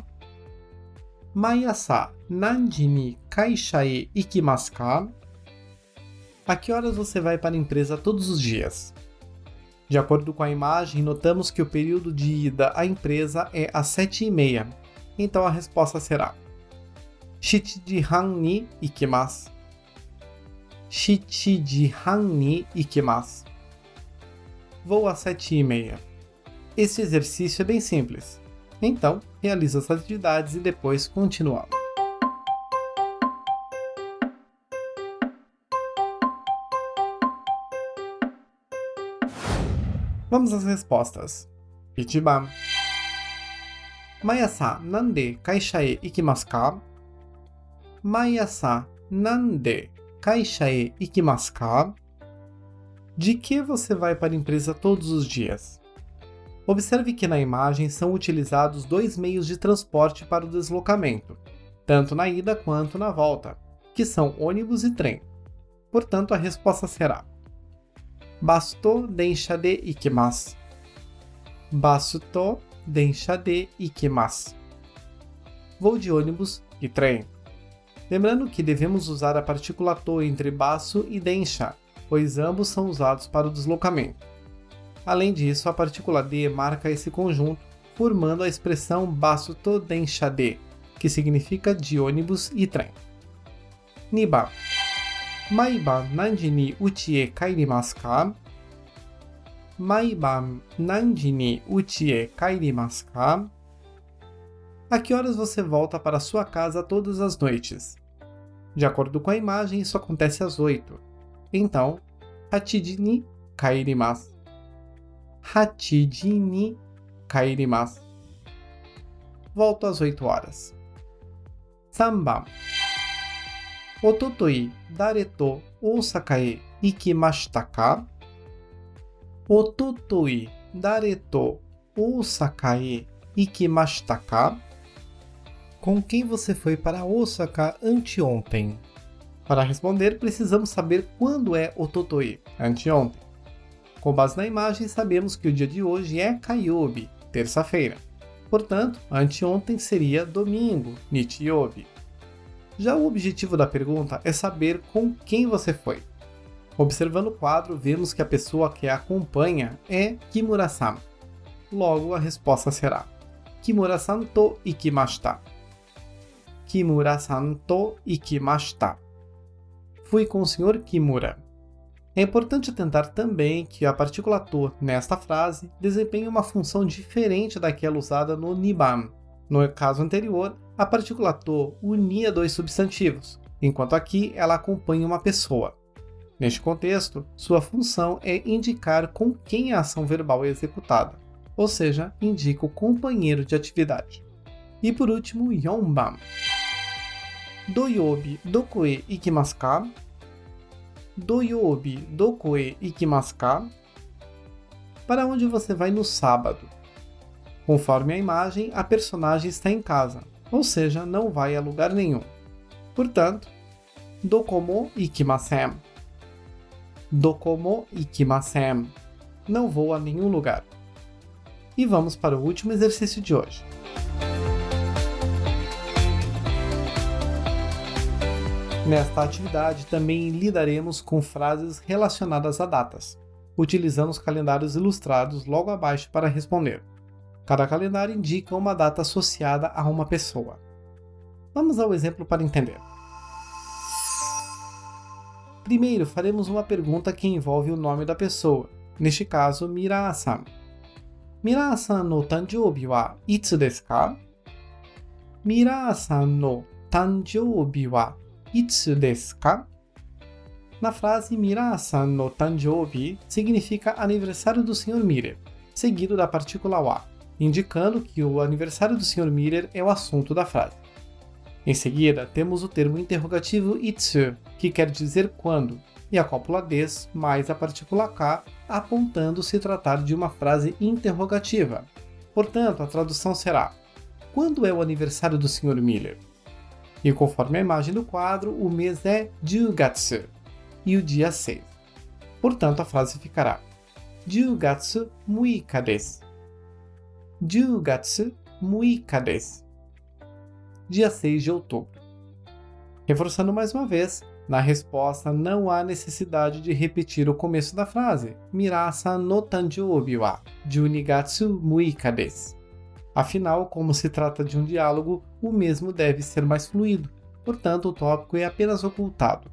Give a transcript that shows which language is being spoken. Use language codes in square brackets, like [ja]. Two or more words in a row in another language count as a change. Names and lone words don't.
[ja] 毎朝何時に会社へ行きますか? [pt] A que horas você vai para a empresa todos os dias? De acordo com a imagem, notamos que o período de ida à empresa é às 7h30. Então a resposta será [ja] 7 時半に行きます。7時半に行きます。 [pt] Vou às 7h30. Esse exercício é bem simples. Então, realiza as atividades e depois continuamos. Vamos às respostas. [ja] 1 番 毎朝なんで会社へ行きますか? 毎朝なんで会社へ行きますか? [pt] De que você vai para a empresa todos os dias? Observe que na imagem são utilizados dois meios de transporte para o deslocamento, tanto na ida quanto na volta, que são ônibus e trem. Portanto, a resposta será [ja] バスと電車で行きます。バスと電車で行きます。 [pt] Vou de ônibus e trem. Lembrando que devemos usar a partícula to entre baço e densha, pois ambos são usados para o deslocamento. Além disso, a partícula de marca esse conjunto, formando a expressão [ja] バスと電車で, [pt] que significa de ônibus e trem. [ja] 2 番 毎晩何時に家へ帰りますか? 毎晩何時に家へ帰りますか? [pt] A que horas você volta para sua casa todas as noites? De acordo com a imagem, isso acontece às 8. Então, [ja] 8 時に帰ります。8時に帰ります。 [pt] Volto às 8 horas. [ja] 3 番おととい誰と大阪へ行きましたか? おととい誰と大阪へ行きましたか? [pt] Com quem você foi para Osaka anteontem? Para responder, precisamos saber quando é ototoi, anteontem. Com base na imagem, sabemos que o dia de hoje é Kaiobi, terça-feira. Portanto, anteontem seria domingo, nichiyobi. Já o objetivo da pergunta é saber com quem você foi. Observando o quadro, vemos que a pessoa que a acompanha é Kimura-san. Logo, a resposta será [ja] 木村さんと行きました. 木村さんと行きました. [pt] Fui com o Sr. Kimura. É importante atentar também que a partícula to nesta frase desempenha uma função diferente daquela usada no niban. No caso anterior, a partícula to unia dois substantivos, enquanto aqui ela acompanha uma pessoa. Neste contexto, sua função é indicar com quem a ação verbal é executada, ou seja, indica o companheiro de atividade. E por último, [ja] 四番。土曜日どこへ行きますか? 土曜日どこへ行きますか? [pt] Para onde você vai no sábado? Conforme a imagem, a personagem está em casa, ou seja, não vai a lugar nenhum. Portanto, [ja] どこも行きません. どこも行きません. [pt] Não vou a nenhum lugar. E vamos para o último exercício de hoje. Nesta atividade também lidaremos com frases relacionadas a datas, utilizando os calendários ilustrados logo abaixo para responder. Cada calendário indica uma data associada a uma pessoa. Vamos ao exemplo para entender. Primeiro, faremos uma pergunta que envolve o nome da pessoa, neste caso, Mira-san. [ja] ミラーさんの誕生日はいつですか? ミラーさんの誕生日はいつですか? [pt] Na frase [ja] ミラーさんの誕生日 [pt] significa aniversário do Sr. Miller, seguido da partícula wa, indicando que o aniversário do Sr. Miller é o assunto da frase. Em seguida, temos o termo interrogativo itsu, que quer dizer quando, e a cópula des mais a partícula ka, apontando se tratar de uma frase interrogativa. Portanto, a tradução será: quando é o aniversário do Sr. Miller? E conforme a imagem do quadro, o mês é Jugatsu e o dia 6. Portanto, a frase ficará: [ja] 十月六日です. 十月六日です. [pt] Dia 6 de outubro. Reforçando mais uma vez, na resposta não há necessidade de repetir o começo da frase [ja] ミラーさんの誕生日は12月6日です. [pt] Afinal, como se trata de um diálogo, o mesmo deve ser mais fluido, portanto o tópico é apenas ocultado.